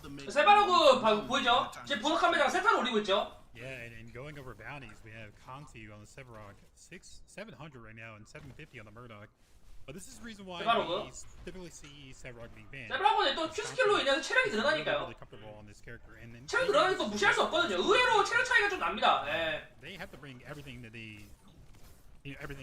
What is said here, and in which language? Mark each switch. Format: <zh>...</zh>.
<ko>세바르고 보이죠? 지금 보석함에다가 세타를 올리고 있죠?</ko> <en>Yeah, and going over bounties, we have Conti on the Sevarog, 700 right now, and 750 on the Murdoch. But this is the reason why we typically see Sevarog being banned.</en> <ko>세바르고는 또 큐스킬로 인해서 체력이 늘어나니까요.</ko> <en>Really comfortable on this character, and then</en> <ko>체력 늘어나니까 무시할 수 없거든요. 의외로 체력 차이가 좀 납니다.</ko> <en>they have to bring everything that they, everything.</en>